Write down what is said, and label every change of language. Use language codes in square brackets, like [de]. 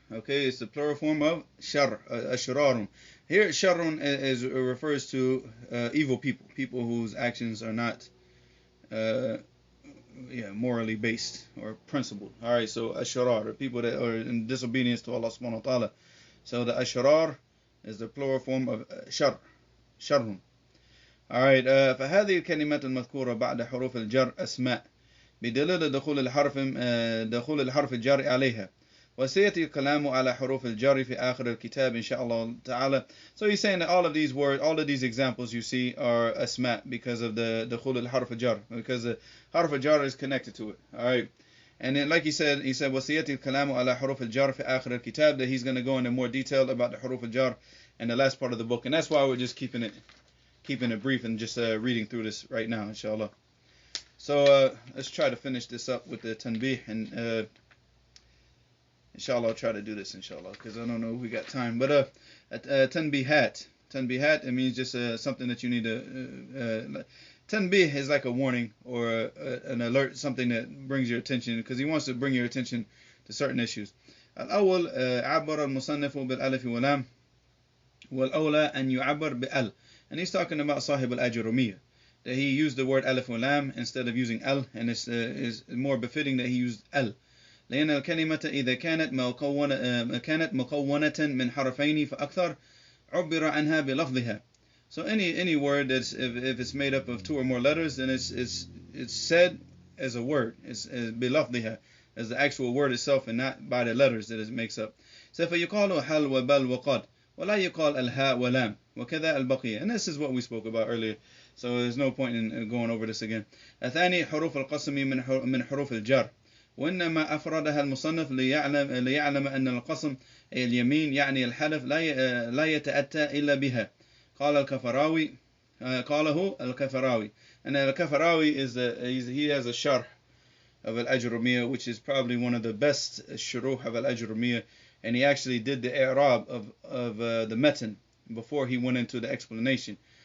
[en] Okay, it's the plural form of shar, ashrarun. Here sharrun refers to evil people whose actions are not morally based or principled. Alright, so ashrar, people that are in disobedience to Allah subhanahu wa ta'ala. So the ashrar is the plural form of sharrun. [ar] Alright, فهذه الكلمات المذكورة بعد حروف الجر أسماء بدليل دخول الحرف الجار عليها. وسيأتي الكلام على حروف الجر في آخر الكتاب إن شاء الله تعالى. [en] So he's saying that all of these words, all of these examples you see are asma because of the [ar] دخول الحرف الجر, [en] because the [ar] حرف الجر [en] is connected to it. Alright, and then like he said [ar] وسيأتي الكلام على حروف الجر في آخر الكتاب, [en] that he's going to go into more detail about the [ar] حروف الجر [en] in the last part of the book, and that's why we're just keeping it brief and just reading through this right now, inshallah. So let's try to finish this up with the tanbih, and Inshallah, I'll try to do this, inshallah, because I don't know if we got time. But tanbihat. Tanbihat, it means just something that you need to... tanbih is like a warning or an alert, something that brings your attention, because he wants to bring your attention to certain issues. [ar] الأول عبر المصنف بالألف واللام والأولى أن يعبر بأل. [en] And he's talking about [ar] صاحب الأجرمية, [en] that he used the word [ar] ألف واللام [en] instead of using al, and it's is more befitting that he used al. [ar] لأن الكلمة إذا كانت مكونة من حرفين فأكثر عبر عنها بلفظها. [en] So any word that's if it's made up of two or more letters, then it's said as a word. It's [ar] بلفظها, [en] as the actual word itself, and not by the letters that it makes up. So [ar] فيقال هل وبل وقد ولا يقال الهاء ولام وكذا البقية. [en] And this is what we spoke about earlier, so there's no point in going over this again. [ar] الثاني حروف القسم من حروف الجر، وإنما أفردها المصنف ليعلم أن القسم أي اليمين يعني الحلف لا يتأتى إلا بها. قاله الكفراوي. [en] And الكفراوي he has a sharh of Al-Ajrumiyyah, which is probably one of the best shuruh of Al-Ajrumiyyah, and he actually did the i'rab of the matan before he went into the explanation.